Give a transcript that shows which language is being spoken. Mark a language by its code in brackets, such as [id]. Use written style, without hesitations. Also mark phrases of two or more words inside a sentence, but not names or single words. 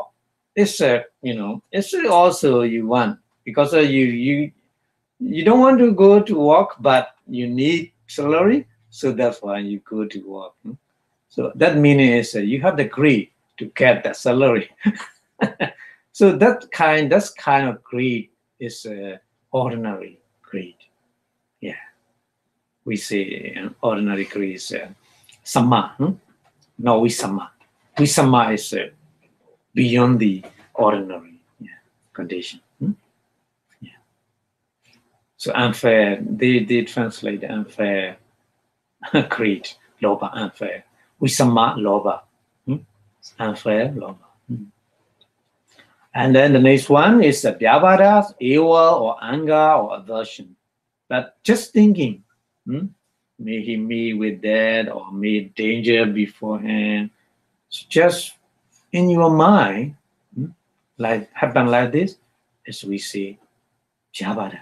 [en] It's it's also you want, because you don't want to go to work, but you need salary, so that's why you go to work. So that meaning is you have the greed to get the salary. So that kind of greed is ordinary greed. Yeah. We say ordinary greed is samma. No, visamma. Visamma is beyond the ordinary condition. Yeah. So unfair, they translate unfair greed, lobha, unfair. [pi] Visamma lobha. Unfair lobha. [en] And then the next one is Bhāvanā, evil or anger or aversion. But just thinking, may he meet with that or meet danger beforehand. So just in your mind, like happen like this, as we say, Bhāvanā.